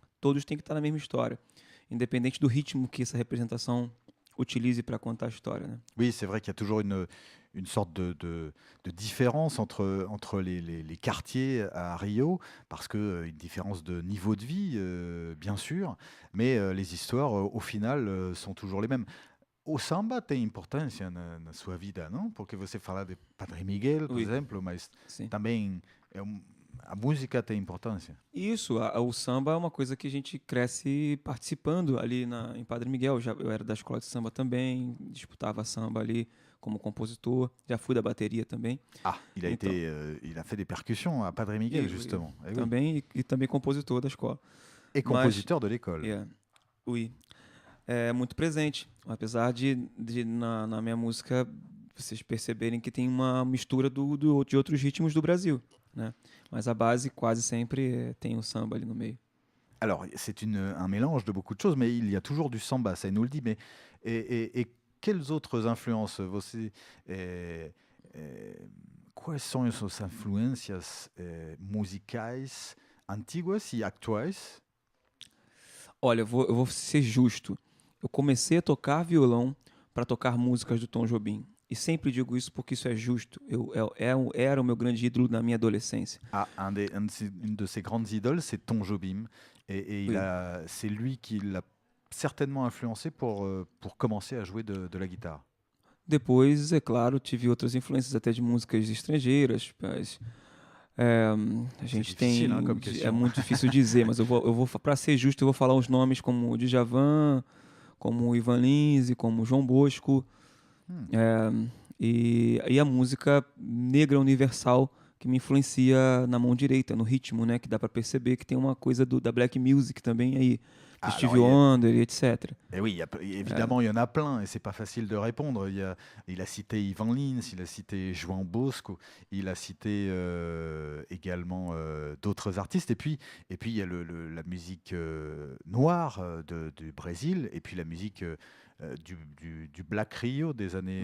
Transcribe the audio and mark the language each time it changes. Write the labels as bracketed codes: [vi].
[pt] Todos têm que estar na mesma história, independente do ritmo que essa representação utilize para contar a história, né? [fr] Oui, c'est vrai qu'il y a toujours une sorte de différence entre les quartiers à Rio, parce que une différence de niveau de vie, bien sûr, mais les histoires, au final, sont toujours les mêmes. [pt] O samba tem importância na sua vida, não? Porque você fala de Padre Miguel, por [fr] Oui. [pt] exemplo, mas Sim. também a música tem importância. Isso, o samba é uma coisa que a gente cresce participando ali em Padre Miguel. Eu era da escola de samba também, disputava samba ali como compositor, já fui da bateria também. [fr] Ah, il a fait des percussions à Padre Miguel, E- justement. Eh oui. [pt] Também, e também compositor da escola. [fr] Et compositeur de l'école. Oui. [pt] É muito presente, apesar de na minha música vocês perceberem que tem uma mistura de outros ritmos do Brasil, né? Mas a base quase sempre tem o samba ali no meio. [fr] Alors, c'est un mélange de beaucoup de choses, mais il y a toujours du samba, ça il nous le dit. Mais et quelles autres influences [pt] você, quais são as suas influências musicais antigas e atuais? Olha, eu vou ser justo. Eu comecei a tocar violão para tocar músicas do Tom Jobim. E sempre digo isso porque isso é justo. Era o meu grande ídolo na minha adolescência. [fr] Ah, une de ses grandes idoles, c'est Tom Jobim. Et Oui. c'est lui qui l'a certainement influencé pour commencer à jouer de la guitare. [pt] Depois, é claro, tive outras influências até de músicas estrangeiras. Mas, a gente tem. [fr] né, comme question. [pt] É muito difícil dizer, mas eu vou para ser justo, eu vou falar uns nomes como o Djavan, como o Ivan Lins, como o João Bosco. E a música negra universal que me influencia na mão direita, no ritmo, né? Que dá para perceber que tem uma coisa da black music também aí. Stevie [fr] Alors, Wonder, et etc. Et oui, évidemment, il y en a plein, et c'est pas facile de répondre. Il a cité Ivan Lins, il a cité João Bosco, il a cité également d'autres artistes. Et puis il y a la musique noire du Brésil, et puis la musique du Black Rio des années